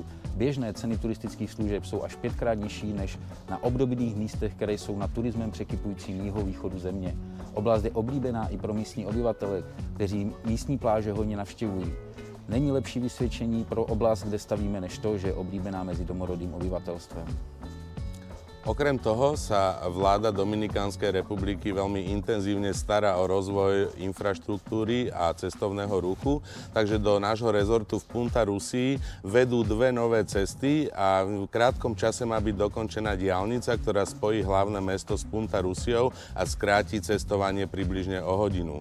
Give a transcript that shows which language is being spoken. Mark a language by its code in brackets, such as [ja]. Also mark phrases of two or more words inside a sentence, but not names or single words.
[cs] Běžné ceny turistických služeb jsou až 5krát nižší než na obdobných místech, které jsou na turismem překypujícím jihovýchodu země. Oblast je oblíbená i pro místní obyvatele, kteří místní pláže hojně navštěvují. Není lepší vysvědčení pro oblast, kde stavíme, než to, že je oblíbená mezi domorodým obyvatelstvem. [sk] Okrem toho sa vláda Dominikánskej republiky veľmi intenzívne stará o rozvoj infraštruktúry a cestovného ruchu, takže do nášho rezortu v Punta Rusii vedú dve nové cesty a v krátkom čase má byť dokončená diaľnica, ktorá spojí hlavné mesto s Punta Rusiou a skráti cestovanie približne o hodinu.